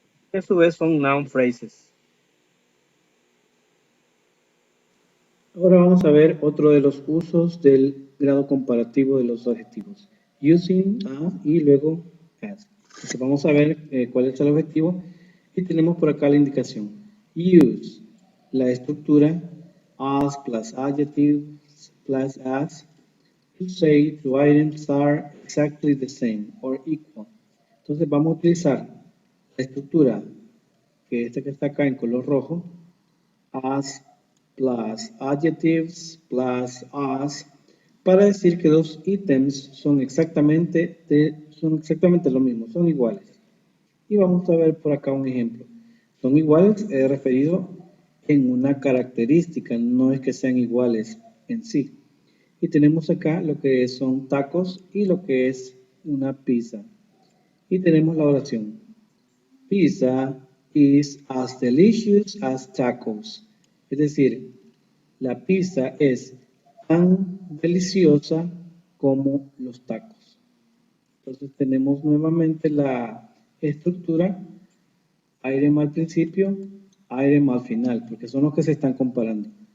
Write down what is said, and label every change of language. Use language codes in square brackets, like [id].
[es] Que a su vez son noun phrases. Ahora vamos a ver otro de los usos del grado comparativo de los adjetivos. [en] Using, [es] as y luego as. Entonces vamos a ver cuál es el objetivo y tenemos por acá la indicación. [en] Use, [es] la estructura, [en] as plus adjectives plus as, to say two items are exactly the same or equal. [es] Entonces vamos a utilizar la estructura, que esta que está acá en color rojo, [en] as plus adjectives plus as, [es] para decir que dos ítems son exactamente lo mismo, son iguales. Y vamos a ver por acá un ejemplo. Son iguales referido en una característica, no es que sean iguales en sí. Y tenemos acá lo que son tacos y lo que es una pizza. Y tenemos la oración. [en] Pizza is as delicious as tacos. [es] Es decir, la pizza es tan deliciosa como los tacos. Entonces tenemos nuevamente la estructura, item al principio, item al final, porque son los que se están comparando.